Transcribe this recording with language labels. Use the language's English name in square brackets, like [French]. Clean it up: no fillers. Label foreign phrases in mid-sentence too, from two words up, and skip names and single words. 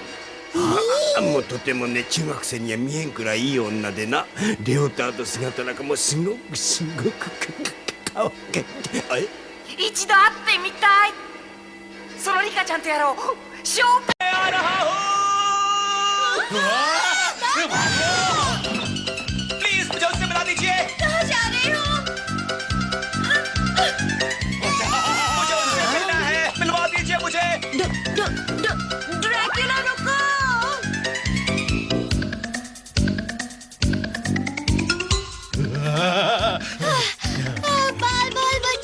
[Japanese] もうとてもね、中学生には見えんくらいいい女でな。レオタード姿なんかもうすごくかわいい。一度会ってみたい。そのリカちゃんとやろう。ショーペアラハホー。 [Hindi] प्लीज मुझे उससे मिला दीजिए। कहाँ जा रहे हो? मुझे उससे मिलना है, मिलवा दीजिए मुझे। ड्रैकुला रुको। बाल बाल बच्चे।